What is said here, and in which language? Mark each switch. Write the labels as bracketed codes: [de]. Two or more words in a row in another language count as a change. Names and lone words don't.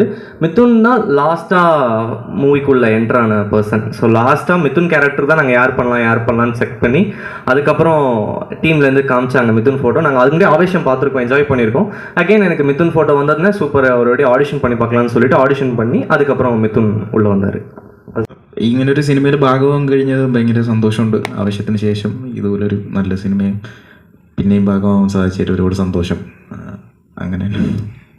[ta] மிதுன் தான் லாஸ்ட்டாக மூவிக்குள்ளே என்ட்ரான பர்சன். ஸோ லாஸ்ட்டாக மிதுன் கேரக்டர் தான் நாங்கள் யார் பண்ணலான்னு செக் பண்ணி அதுக்கப்புறம் டீம்லேருந்து காமிச்சாங்க மிதுன் ஃபோட்டோ. நாங்கள் அதுக்கு முன்னாடி ஆடிஷன் பார்த்துருக்கோம், என்ஜாய் பண்ணியிருக்கோம். அகெயின் எனக்கு மிதுன் ஃபோட்டோ வந்ததுன்னா சூப்பர், அவருடைய ஆடிஷன் பண்ணி பார்க்கலான்னு சொல்லிட்டு ஆடிஷன் பண்ணி அதுக்கப்புறம் மிதுன் உள்ளே വന്നാர். [ml] ഇങ്ങനൊരു സിനിമയിൽ ഭാഗമാകാൻ കഴിഞ്ഞത് ഭയങ്കര സന്തോഷമുണ്ട്. ആവശ്യത്തിന് ശേഷം ഇതുപോലൊരു നല്ല സിനിമയും പിന്നെയും ഭാഗമാകാൻ സാധിച്ചതിൽ ഒരുപാട് സന്തോഷം. അങ്ങനെ